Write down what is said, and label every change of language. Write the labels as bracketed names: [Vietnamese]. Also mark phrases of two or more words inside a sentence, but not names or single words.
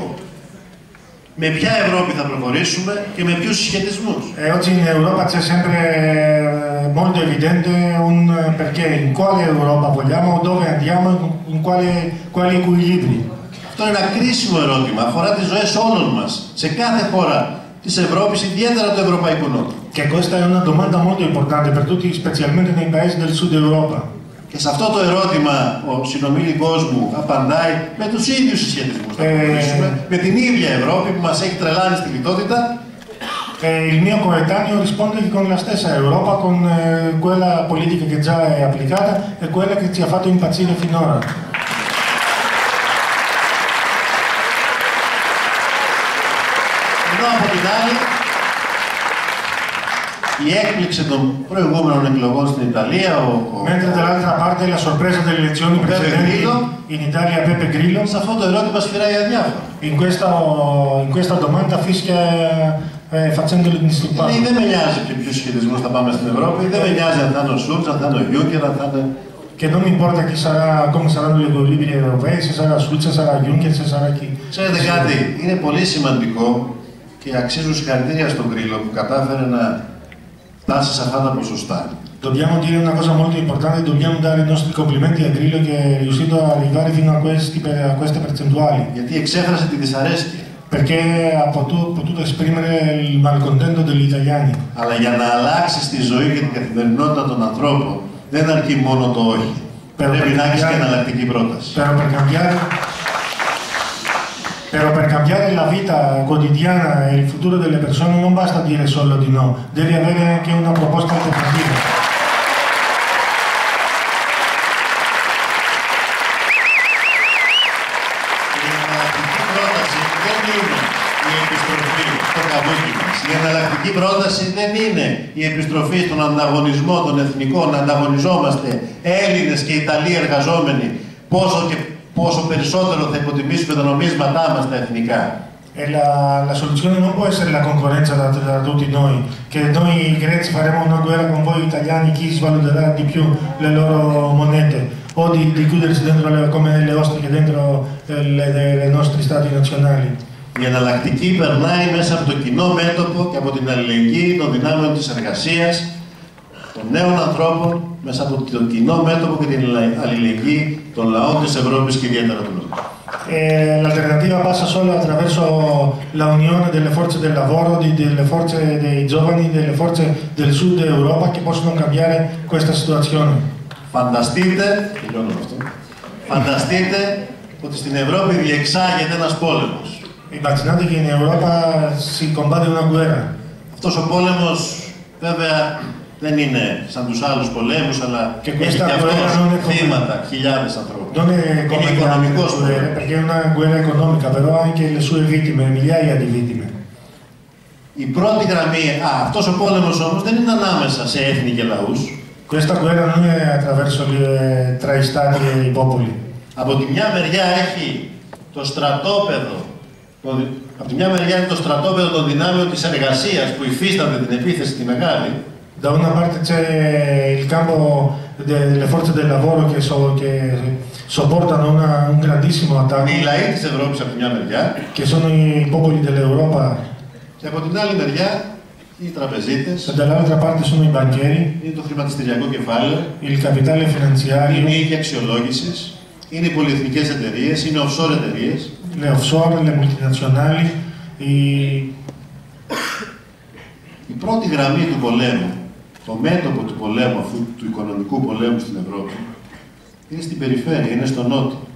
[Greek] Με ποια Ευρώπη θα προχωρήσουμε και με ποιους συσχετισμούς? [Italian] Oggi in Europa c'è sempre molto evidente un perché, in quale Europa vogliamo, dove andiamo, in quali equilibri. [Greek] Αυτό είναι ένα κρίσιμο ερώτημα, αφορά τις ζωές όλων μας, σε κάθε χώρα της Ευρώπης, ιδιαίτερα του Ευρωπαϊκού Νότου. [Italian] Che questa è una domanda molto importante per tutti, specialmente nei paesi del sud Europa. [Greek] Και σε αυτό το ερώτημα ο συνομιλικός μου απαντάει με τους ίδιους συσχετισμούς. Θα προχωρήσουμε με την ίδια Ευρώπη που μας έχει τρελάνει στη λιτότητα. [Italian] Il mio coetaneo risponde con la stessa Europa, con quella politica che già è applicata e quella che ci ha fatto impazzire finora. [Greek] Ενώ από την άλλη, η έκπληξη των προηγούμενων εκλογών στην Italia, [Italian] Mentre dall'altra parte la sorpresa delle elezioni precedenti in Italia Beppe Grillo, [Greek] σε αυτό το ερώτημα σφυράει αδιάφορο. [Italian] in questa domanda fischia facendolo indisturbato. [Greek] Δεν με νοιάζει ποιους σχετισμούς θα πάμε στην Ευρώπη, δεν με νοιάζει αν θα είναι ο Σούλτς, αν θα είναι ο Γιούγκερ, αν θα είναι... [Italian] Che non mi importa chi sarà, come saranno gli equilibri europei, se sarà Schulz, se sarà Juncker, se sarà chi. [Greek] Ξέρετε κάτι, είναι πολύ σημαντικό και αξίζουν συγχαρητήρια στον Γκρίλο που κατάφερε να φτάσει σε αυτά τα ποσοστά. [Italian] Dobbiamo dire una cosa molto importante, dobbiamo dare i nostri complimenti a Grillo che è riuscito ad arrivare fino a queste percentuali. [Greek] Γιατί εξέφρασε τη δυσαρέσκεια. [Italian] Perché ha potuto esprimere il malcontento degli italiani. [Greek] Αλλά για να αλλάξει τη ζωή και την καθημερινότητα των ανθρώπων, δεν αρκεί μόνο το όχι. Πρέπει να έχεις και εναλλακτική πρόταση. [Italian] Però per cambiare la vita quotidiana e il futuro delle persone non basta dire solo di no, devi avere anche una proposta alternativa. [Greek] Η εναλλακτική πρόταση δεν είναι η επιστροφή στον ανταγωνισμό των εθνικών, να ανταγωνιζόμαστε Έλληνες και Ιταλοί εργαζόμενοι, πόσο περισσότερο θα υποτιμήσουμε τα νομίσματά μας τα εθνικά. [Italian] La soluzione non può essere la concorrenza tra tutti noi, che noi greci faremo una guerra con voi italiani, chi svaluterà di più le loro monete, o di chiudersi dentro come le ostriche dentro le nostri stati nazionali. [Greek] Η εναλλακτική περνάει μέσα από το κοινό μέτωπο και από την αλληλεγγύη των δυνάμεων της εργασίας, των νέων ανθρώπων, μέσα από το κοινό μέτωπο και την αλληλεγγύη των λαών της Ευρώπης και idietera του Νότου. [Italian] L'alternativa passa solo attraverso la unione delle forze del lavoro, delle forze dei giovani, delle forze del sud Europa che possono cambiare questa situazione. [Greek] Φανταστείτε ότι στην Ευρώπη διεξάγεται ένας πόλεμος. [Italian] Immaginate che in Europa si combatte una guerra. [Greek] Αυτός ο πόλεμος βέβαια δεν είναι σαν τους άλλους πολέμους, αλλά έχει και αυτός θύματα, χιλιάδες ανθρώπους. Είναι οικονομικός πόλεμος. [Italian] Perché è una guerra economica, però ha anche le sue vittime, migliaia di vittime. [Greek] Η πρώτη γραμμή, αυτός ο πόλεμος όμως δεν είναι ανάμεσα σε έθνη και λαούς. [Italian] Questa guerra non è attraverso tra i stati e i popoli. [Greek] Από τη μια μεριά έχει το στρατόπεδο. Από τη μια μεριά είναι το στρατόπεδο των δυνάμεων της εργασίας που υφίσταται την επίθεση τη μεγάλη. [Italian] Da una parte c'è il campo delle forze del lavoro che sopportano un grandissimo attacco. [Greek] Οι λαοί της Ευρώπης από τη μια μεριά. [Italian] Che sono i popoli dell'Europa. [Greek] Και από την άλλη μεριά οι τραπεζίτες. [Italian] Dall'altra parte sono i banchieri. [Greek] Είναι το χρηματιστηριακό κεφάλαιο. [Italian] Il capitale finanziario. [Greek] Είναι οι οίκοι αξιολόγησης. Είναι οι πολυεθνικές εταιρείες. Είναι offshore εταιρείες. [Italian] Le offshore, le multinazionali. [Greek] Η πρώτη γραμμή του πολέμου, το μέτωπο του πολέμου, αυτού του οικονομικού πολέμου στην Ευρώπη, είναι στην περιφέρεια, είναι στο νότο.